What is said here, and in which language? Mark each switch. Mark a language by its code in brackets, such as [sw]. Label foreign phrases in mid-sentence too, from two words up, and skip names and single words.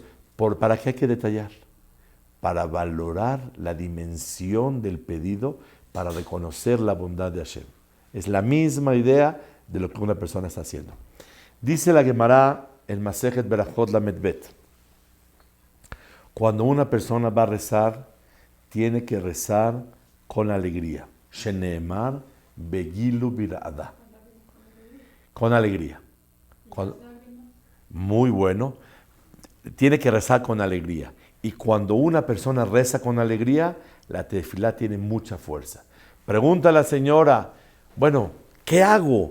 [es] ¿Para qué hay que detallar? Para valorar la dimensión del pedido, para reconocer la bondad de Hashem. Es la misma idea de lo que una persona está haciendo. Dice la Gemara en Masejet Berajot Lamed Bet. Cuando una persona va a rezar, tiene que rezar con alegría. [he] שנאמר וגילו ברעדה. [es] Con alegría. Muy bueno. Tiene que rezar con alegría. Y cuando una persona reza con alegría, la tefilá tiene mucha fuerza. Pregunta a la señora, bueno, ¿qué hago?